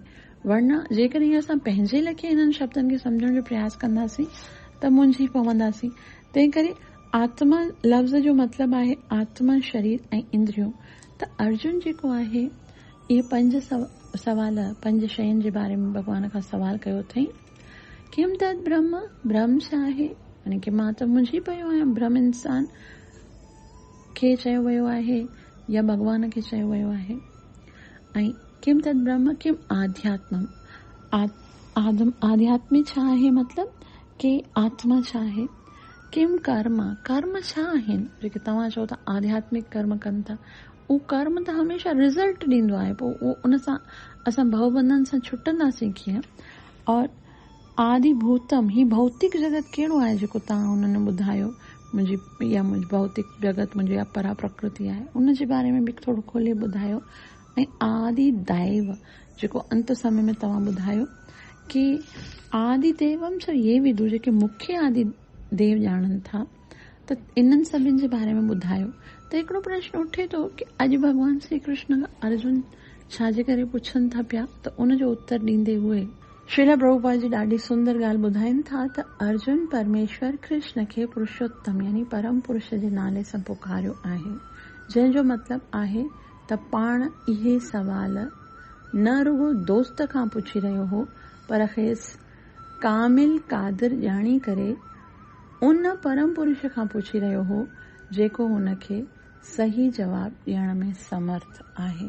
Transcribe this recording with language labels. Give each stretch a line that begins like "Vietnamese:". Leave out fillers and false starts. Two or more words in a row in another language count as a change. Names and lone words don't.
Sindhi: वरना जेकॾहिं असां पंहिंजे लेखे इन्हनि शब्दनि खे सम्झण जो प्रयास कंदासीं त मुंझी पवंदासीं। तंहिं करे आत्मा लफ़्ज़ जो मतिलबु आहे आत्मा, शरीर ऐं इंद्रियो। त अर्जुन जेको आहे इहे 5 सवाल 5 शयुनि जे बारे में भॻवान खां सवाल कयो अथई।
Sanskrit: किम तद ब्रह्म,
Sindhi: ब्रह्म छा आहे? यानी कि मां त मुंझी पियो आहियां। ब्रह्म इंसान खे चयो वियो आहे या भॻवान खे चयो वियो आहे। ऐं
Sanskrit: किम तद ब्रह्म, किम आध्यात्मम,
Sindhi: आध्यात्मिक छा आहे? मतिलबु कि आत्मा छा आहे?
Sanskrit: किम कर्म,
Sindhi: कर्म छा आहिनि? जेके तव्हां चओ था आध्यात्मिक कर्म कनि था, उहो कर्म त हमेशा रिज़ल्ट ॾींदो आहे। पोइ उहो उन सां असां भवबंधन सां छुटंदासीं कीअं? और आदिभूतम, ही भौतिक जगत कहिड़ो आहे जेको तव्हां हुननि ॿुधायो? मुंहिंजी भौतिक जगत मुंहिंजी अपरा प्रकृति आहे, उन जे बारे में बि थोरो खोले ॿुधायो। ऐं आदि दैव, जेको अंत समय में तव्हां ॿुधायो कि
Sanskrit: आदि देवम छो ये विदु,
Sindhi: जेके मुख्य आदि देव ॼाणनि था, त इन्हनि सभिनि जे बारे में ॿुधायो। त हिकिड़ो प्रश्न उठे थो कि अॼु भॻवान श्री कृष्ण अर्जुन छाजे करे पुछनि था पिया? त उनजो उत्तर ॾींदे हुए श्रील प्रभुपाद जी ॾाढी सुंदर ॻाल्हि ॿुधाइनि था त अर्जुन परमेश्वर कृष्ण खे पुरुषोत्तम यानी परम पुरुष जे नाले सां पुकारियो आहे, जंहिंजो मतिलबु आहे त पाण इहे सवाल न रुगो दोस्त खां पुछी रहियो हो, पर खेसि कामिल कादिर ॼाणी करे उन परम पुरुष खां पुछी रहियो हो जेको हुनखे सही जवाबु ॾियण में समर्थ आहे।